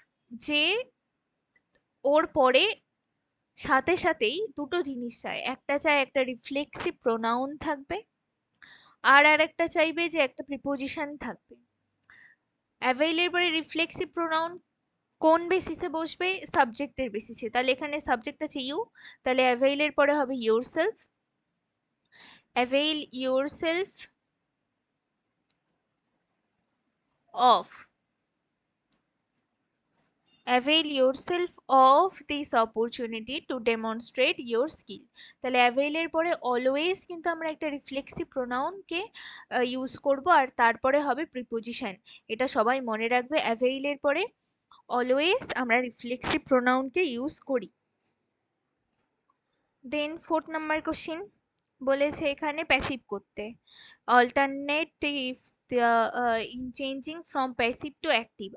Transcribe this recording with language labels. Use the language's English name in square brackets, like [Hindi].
[Bangla] যে ওর পরে সাথে সাথেই দুটো জিনিস চায়, একটা চায় একটা রিফ্লেক্সিভ প্রোনাউন থাকবে, আর একটা চাইবে যে একটা প্রিপোজিশন থাকবে। অ্যাভেইলের পরে রিফ্লেক্সিভ প্রোনাউন কোন বেসিসে বসবে? সাবজেক্টের বেসিসে। তাহলে এখানে সাবজেক্ট আছে ইউ, তাহলে অ্যাভেইলের পরে হবে yourself. [English] Avail yourself of, avail yourself of this opportunity to demonstrate your skill। [Bangla] তাহলে avail এর পরে অলওয়েজ কিন্তু আমরা একটা রিফ্লেক্সিভ প্রোনাউনকে ইউজ করব, আর তারপরে হবে প্রিপোজিশন। এটা সবাই মনে রাখবে, avail এর পরে অলওয়েজ আমরা রিফ্লেক্সিভ প্রোনাউনকে ইউজ করি। দেন 4th নাম্বার কোশ্চেন বলেছে এখানে প্যাসিভ করতে, [English] Alternative in changing from passive to active.